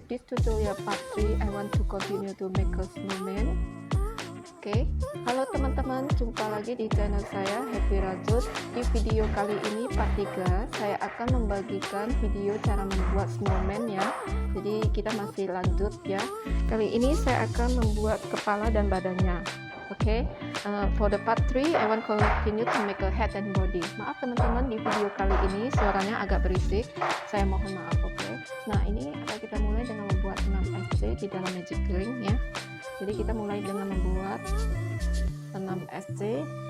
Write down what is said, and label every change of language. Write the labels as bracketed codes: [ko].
[en] This tutorial part 3 I want to continue to make a snowman. [id] Oke, halo teman-teman, jumpa lagi di channel saya Happy Rajut. Di video kali ini part 3 saya akan membagikan video cara membuat snowman ya. Jadi kita masih lanjut ya. Kali ini saya akan membuat kepala dan badannya. [en] Oke, for the part 3 I want to continue to make a head and body. [id] Maaf teman-teman, di video kali ini suaranya agak berisik, saya mohon maaf. Oke, nah ini akan kita mulai dengan membuat 6 SC di dalam magic ring ya. Jadi kita mulai dengan membuat 6 SC.